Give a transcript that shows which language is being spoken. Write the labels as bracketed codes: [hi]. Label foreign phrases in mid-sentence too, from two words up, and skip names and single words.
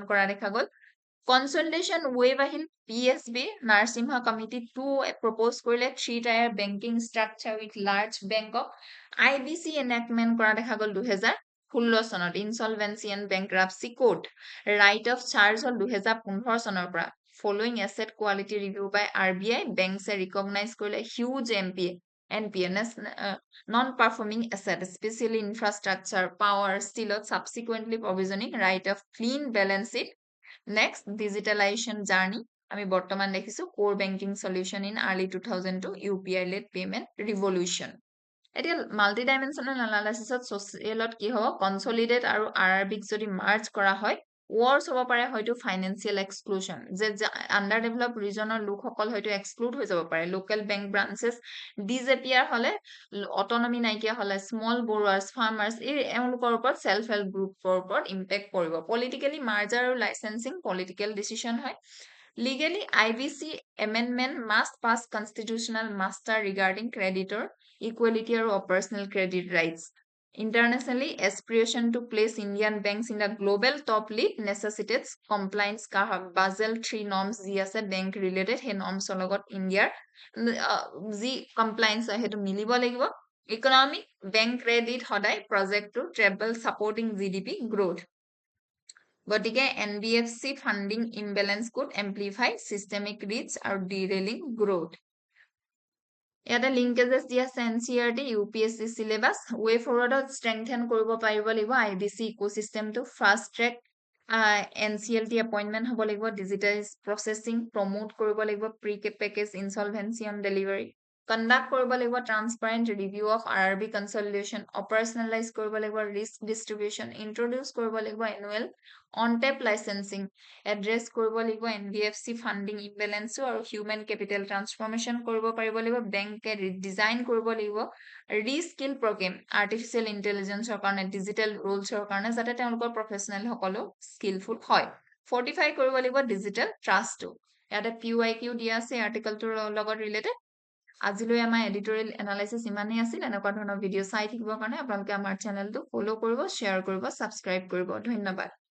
[as] কৰা দেখা গ'ল [en] consolidation wave [as] আহিল PSB নাৰসিংহ কমিটি 2 প্ৰপ'জ কৰিলে 3 [en] tier banking structure with large bankক IBC enactment [as] কৰা দেখা গ'ল 2016 চনত [en] insolvency and bankruptcy code write off charge [as] হ'ল 2015 চনৰ পৰা [en] following asset quality review by RBI banks recognize কৰিলে huge NPA non-performing asset, especially infrastructure, power, still subsequently provisioning right of clean balance sheet. Next, digitalization journey. [as] আমি বৰ্তমান দেখিছো [en] core banking solution in early 2002 UPI-led payment revolution. [as] এতিয়া [en] multidimensional analysisত [as] ছচিয়েলত কি হ'ব কনচলিডেট আৰু RRBক যদি মাৰ্জ কৰা হয় ৱৰ্ছ হ'ব পাৰে হয়তো [en] financial exclusion [as] যে [en] under develop regionৰ [as] লোকসকল হয়তো এক্সক্লুড হৈ যাব পাৰে [en] local bank branches disappear [as] হ'লে অটনমি নাইকিয়া হ'লে [en] small borrowers farmers [as] এওঁলোকৰ ওপৰত [en] self help groupৰ [as] ওপৰত ইম্পেক্ট পৰিব [en] politically merger আৰু licensing political decision [as] হয় [en] Legally, IBC amendment must pass constitutional muster regarding creditor equality or personal credit rights. Internationally, aspiration to place Indian banks in the global top league necessitates compliance Basel III norms আছে bank related [as] সেই norms লগত Indiaৰ যি compliance হয় সেইটো মিলিব লাগিব [en] economic bank credit সদায় project to treble supporting GDP growth গতিকে NBFC funding imbalance could amplify systemic risks আৰু derailing growth [as] ইয়াতে লিংকেজেছ দিয়া আছে NCERT UPSC [en] syllabus way forwardত [as] strengthen কৰিব পাৰিব লাগিব [en] IBC ecosystemটো fast track NCLT appointment [as] হ'ব লাগিব [en] digitized processing promote [as] কৰিব লাগিব [en] pre-package insolvency on delivery conduct [as] কৰিব লাগিব [en] transparent review of RRB consolidation operationalize [as] কৰিব লাগিব [en] risk distribution introduce [as] কৰিব লাগিব [en] annual on-tap licensing [as] address কৰিব লাগিব [en] NBFC funding imbalance [as] আৰু [en] human capital transformation [as] কৰিব পাৰিব লাগিব বেংকে ডিজাইন কৰিব লাগিব [en] reskill program artificial intelligenceৰ [as] কাৰণে [en] digital rolesৰ [as] কাৰণে যাতে তেওঁলোকৰ প্ৰফেশনেল সকলো স্কিলফুল হয় ফৰ্টিফাই কৰিব লাগিব [en] digital trustটো [as] ইয়াতে PYQ দিয়া আছে আৰ্টিকলটোৰ লগত ৰিলেটেড আজিলৈ আমাৰ [en] editorial analysis [as] ইমানেই আছিল এনেকুৱা ধৰণৰ ভিডিঅ' চাই থাকিবৰ কাৰণে আপোনালোকে আমাৰ চেনেলটো ফলো কৰিব শ্বেয়াৰ কৰিব ছাবস্ক্ৰাইব কৰিব ধন্যবাদ